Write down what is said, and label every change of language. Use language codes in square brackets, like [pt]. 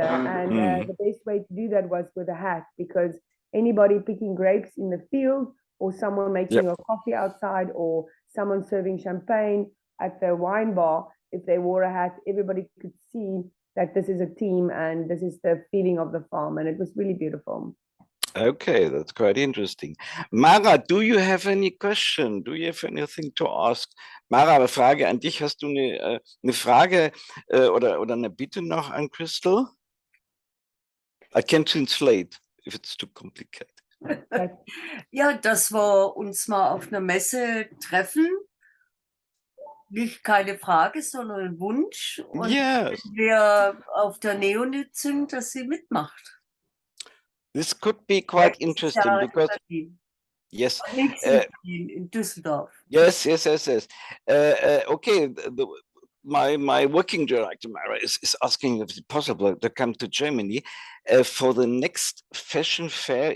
[en] And the best way to do that was with a hat, because anybody picking grapes in the field, or someone making a coffee outside, or someone serving champagne at the wine bar, if they wore a hat, everybody could see that this is a team and this is the feeling of the farm. And it was really beautiful. Okay, that's quite interesting. Mara, do you have any question? Do you have anything to ask? [de] Mara, eine Frage an dich. Hast du eine Frage oder eine Bitte noch an Crystal? [en] I can translate if it's too complicated. [de] Ja, dass wir uns mal auf einer Messe treffen. Nicht keine Frage, sondern ein Wunsch. Und wenn wir auf der Neonit sind, dass sie mitmacht. [en] This could be quite interesting because yes, in Düsseldorf. Yes. Okay, my working director Mara is asking if it's possible to come to Germany for the next fashion fair.